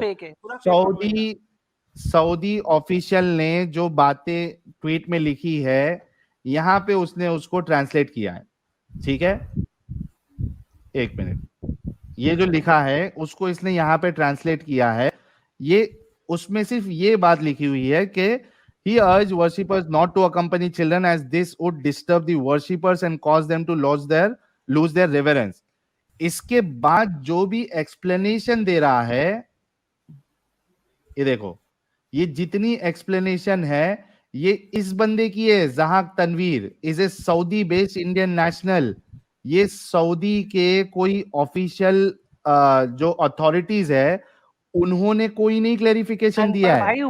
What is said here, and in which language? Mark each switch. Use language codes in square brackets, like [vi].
[hi] Fake है, पूरा fake Saudi Saudi official ने जो बातें ट्वीट में लिखी है, यहां पे उसने उसको ट्रांसलेट किया है, ठीक है? एक मिनट, ये जो लिखा है उसको इसने यहां पे ट्रांसलेट किया है। ये उसमें सिर्फ ये बात लिखी हुई है कि [en] he urged worshippers not to accompany children as this would disturb the worshippers and cause them to lose their reverence। [hi] इसके बाद जो भी एक्सप्लेनेशन दे रहा है, ये देखो, ये जितनी एक्सप्लेनेशन है ये इस बंदे की है। [en] जहाक Tanveer is a Saudi based Indian national. [hi] ये सऊदी के कोई ऑफिशियल जो अथॉरिटीज है उन्होंने कोई नहीं क्लैरिफिकेशन दिया है।